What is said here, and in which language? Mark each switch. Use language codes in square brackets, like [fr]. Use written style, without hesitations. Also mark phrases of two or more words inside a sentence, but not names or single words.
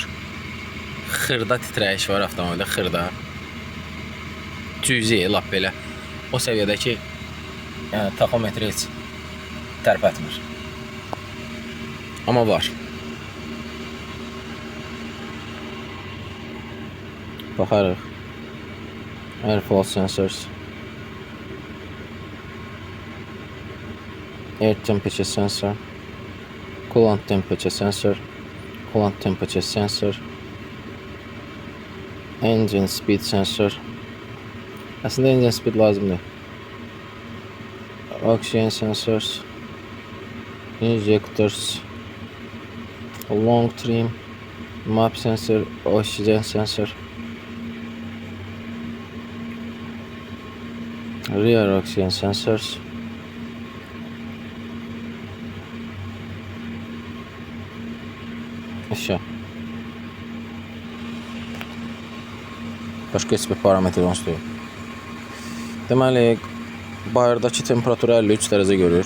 [az] Xırda titrəyiş var avtomobildə, xırda. Cüzi, lap belə. O səviyyədə ki, yəni taxometri heç tərpətmir. Amma var. Baxarıq. [en] Airflow sensors. Air temperature sensor. Coolant temperature sensor. Coolant temperature sensor. Engine speed sensor. [az] Aslında [en] engine speed [az] lazımdır. [en] Oxygen sensors. Injectors. Long trim. Map sensor. Oxygen sensor. Rear oxygen sensors. [az] Aşağı. Başqa heç bir parametr onsuz deyil. Deməli, bayırdakı temperaturu 53 dərəcə görür.